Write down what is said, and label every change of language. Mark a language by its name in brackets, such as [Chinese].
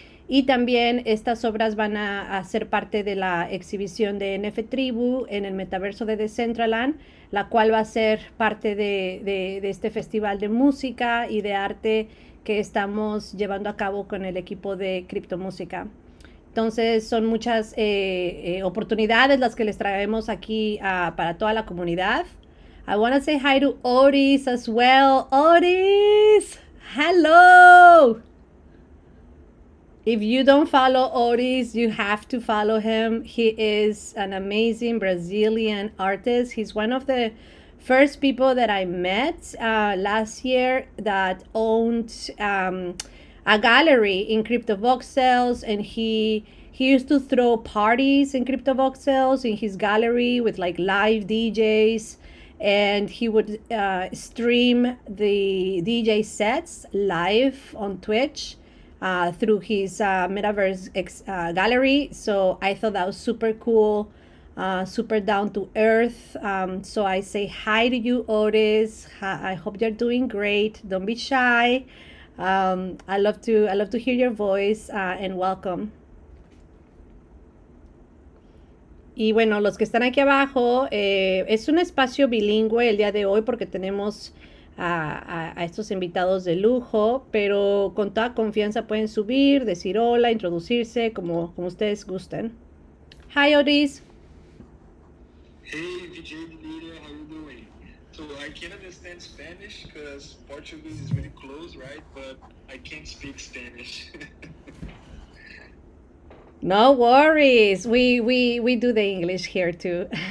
[Spanish] Y también estas obras van a ser parte de la exhibición de NFTribu en el metaverso de Decentraland, la cual va a ser parte de este festival de música y de arte que estamos llevando a cabo con el equipo de criptomúsica. Entonces son muchas oportunidades las que les traemos aquí para toda la comunidad. [English] I want to say hi to Otis as well. Otis, hello! If you don't follow Otis, you have to follow him. He is an amazing Brazilian artist. He's one of the first people that I met last year that owned a gallery in CryptoVoxels, and he used to throw parties in CryptoVoxels in his gallery with like live DJs, and he would stream the DJ sets live on Twitch through his Metaverse gallery. So I thought that was super cool, super down to earth. So I say hi to you, Otis. I hope you're doing great. Don't be shy. I love to hear your voice and welcome. [Spanish] Y bueno, los que están aquí abajo, es un espacio bilingüe el día de hoy porque tenemos a estos invitados de lujo, pero con toda confianza pueden subir, decir hola, introducirse, como ustedes gusten. [English] Hi, Otis. Hey, VJ Deliria, how you doing? So I can understand Spanish because Portuguese is really close, right? But I can't speak Spanish. No worries. We do the English here too.